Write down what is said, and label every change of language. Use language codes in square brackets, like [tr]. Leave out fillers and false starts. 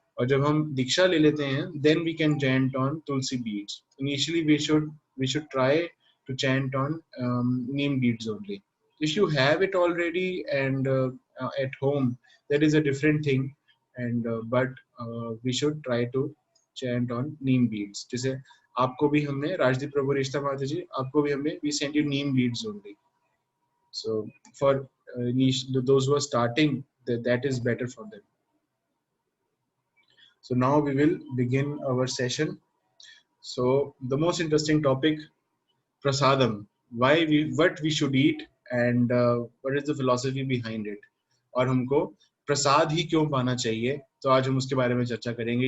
[hi] और जब हम दीक्षा ले लेते हैं, [en] then we can chant on tulsi beads. Initially we should try to chant on neem beads only. If you have it already and at home, that is a different thing, and but we should try to chant on neem beads. [hi] जैसे आपको भी हमने, राजदीप प्रभु रिश्ता माता जी, आपको भी हमने, [en] we send you neem beads only. So for those who are starting, that is better for them. So now we will begin our session. So the most interesting topic, prasadam. What we should eat and what is the philosophy behind it. [hi] और हमको प्रसाद ही क्यों पाना चाहिए, तो आज हम उसके बारे में चर्चा करेंगे.